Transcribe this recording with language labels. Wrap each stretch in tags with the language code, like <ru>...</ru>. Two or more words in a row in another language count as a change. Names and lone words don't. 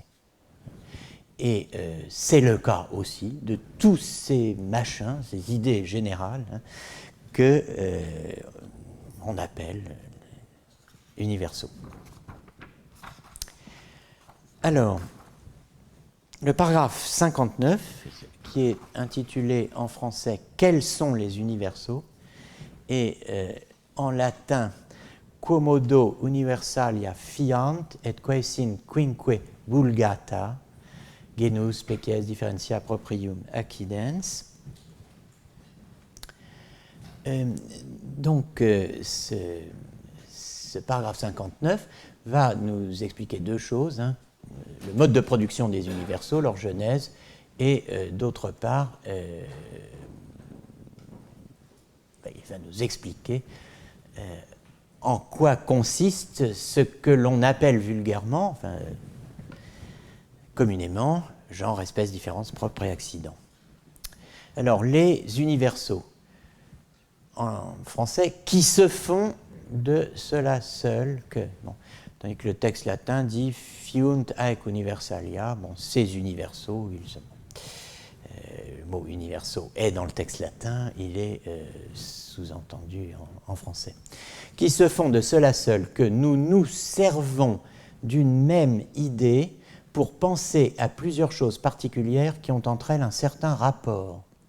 <fr>Et c'est le cas aussi de tous ces machins, ces idées générales que on appelle universaux. Alors, le paragraphe 59, qui est intitulé en français « Quels sont les universaux ?» et en latin</fr> <la>« Quomodo universalia fiant et quaesin quinque vulgata genus species differentia proprium accidens ».</la> <fr>Donc, ce paragraphe 59 va nous expliquer deux choses, le mode de production des universaux, leur genèse, et d'autre part, il va nous expliquer en quoi consiste ce que l'on appelle vulgairement, enfin, communément, genre, espèce, différence, propre et accident. Alors, les universaux, en français, qui se font de cela seul que... Bon, tandis que le texte latin dit «</fr> <la>fiunt haec universalia »,</la> <fr>bon, ces universaux, le mot « universaux » est dans le texte latin, il est sous-entendu en français. Qui se font de cela seul que nous nous servons d'une même idée pour penser à plusieurs choses particulières qui ont entre elles un certain rapport.</fr>